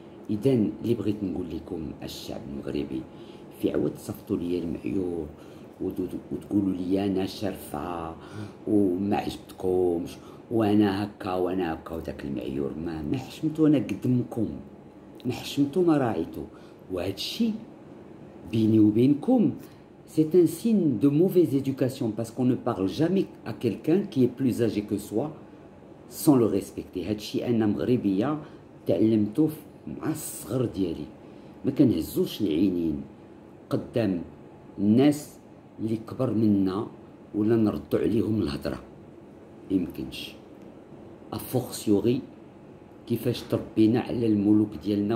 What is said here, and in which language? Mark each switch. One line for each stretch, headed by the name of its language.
Arabic: اذا اللي بغيت نقول لكم الشعب المغربي, في عوض تصفطوا لي المعيور وتقولوا لي انا شرفه وما عجبتكمش وانا هكا وانا هكا, وداك المعيور ما حشمتو انا قدامكم, ما حشمتو ما راعيتو. وهذا الشيء بيني وبينكم
French: c'est un signe de mauvaise éducation, parce qu'on ne parle jamais à quelqu'un qui est plus âgé que soi sans le respecter.
Arabic: هذا الشيء انا مغربيه تعلمته مع الصغر ديالي, ما كنهزوش العينين قدام الناس اللي كبر منا ولا نردوا عليهم الهضره, يمكنش. افورسيوري كيفاش تربينا على الملوك ديالنا.